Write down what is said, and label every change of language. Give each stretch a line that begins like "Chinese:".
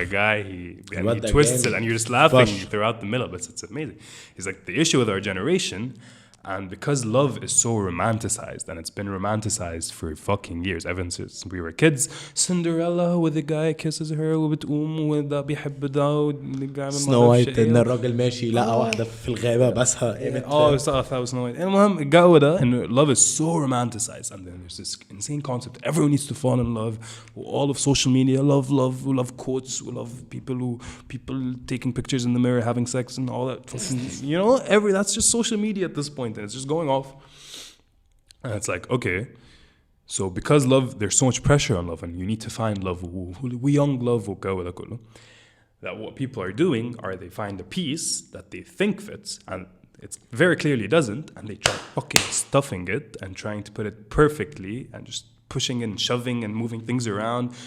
English: A guy, he twists it and you're just laughing throughout the middle, but it's amazing. He's like, the issue with our generation, and because love is so romanticized, and it's been romanticized for fucking years, ever since we were kids. Cinderella, with the guy kisses her,
Arabic: وبتقوم وده بيحب ده والجاي Snow White إن الراجل ماشي لقى واحدة في الغابة بسها
English: سقف Snow White.
Arabic: المهم الجو ده إنه
English: love is so romanticized, and then there's this insane concept everyone needs to fall in love. All of social media, love, we love quotes, we love people taking pictures in the mirror, having sex, and all that. You know, that's just social media at this point. And it's just going off, and it's like, okay, so because love, there's so much pressure on love, and you need to find love, we young love, that what people are doing are they find a piece that they think fits, and it's very clearly doesn't, and they try fucking stuffing it and trying to put it perfectly and just pushing and shoving and moving things around.